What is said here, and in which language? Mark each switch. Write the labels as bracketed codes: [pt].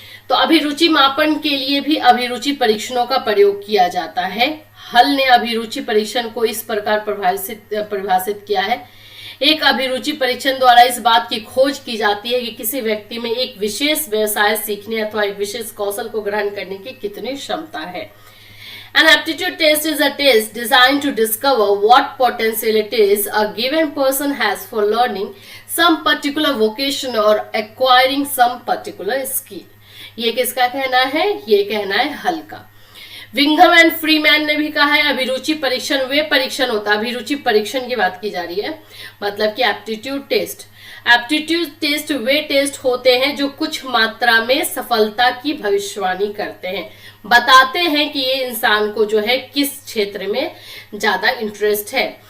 [hi] तो अभिरुचि मापन के लिए भी अभिरुचि परीक्षणों का प्रयोग किया जाता है। हल ने अभिरुचि परीक्षण को इस प्रकार परिभाषित किया है। एक अभिरुचि परीक्षण द्वारा इस बात की खोज की जाती है कि किसी व्यक्ति में एक विशेष व्यवसाय सीखने अथवा एक विशेष कौशल को ग्रहण करने की कितनी क्षमता है। [en] An aptitude test is a test designed to discover what potentialities a given person has for learning some particular vocation or acquiring some particular skill. [hi] ये किसका कहना है? ये कहना है हल का। विंघम एंड फ्रीमैन ने भी कहा है अभिरुचि परीक्षण वे परीक्षण होता है, अभिरुचि परीक्षण की बात की जा रही है, मतलब कि एप्टीट्यूड टेस्ट। एप्टीट्यूड टेस्ट वे टेस्ट होते हैं जो कुछ मात्रा में सफलता की भविष्यवाणी करते हैं, बताते हैं कि ये इंसान को जो है किस क्षेत्र में ज्यादा इंटरेस्ट है।